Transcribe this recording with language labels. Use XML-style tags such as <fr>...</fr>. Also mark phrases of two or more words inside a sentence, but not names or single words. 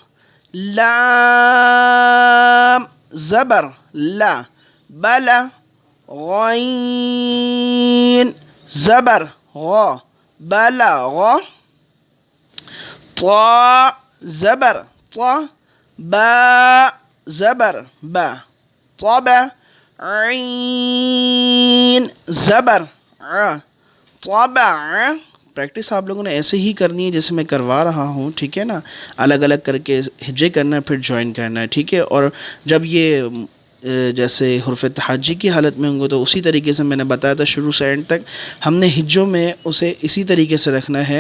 <ur>لام زبر لا، بلا، غین زبر غا، بلغ، طا زبر طا، با زبر با، طبع، عین زبر ع، طبع۔ پریکٹس آپ لوگوں نے ایسے ہی کرنی ہے جیسے میں کروا رہا ہوں، ٹھیک ہے نا؟ الگ الگ کر کے ہجے کرنا ہے پھر جوائن کرنا ہے، ٹھیک ہے؟ اور جب یہ جیسے حرف تحجی کی حالت میں ہوں گے تو اسی طریقے سے میں نے بتایا تھا شروع سے اینڈ تک ہم نے ہجوں میں اسے اسی طریقے سے رکھنا ہے.</ur>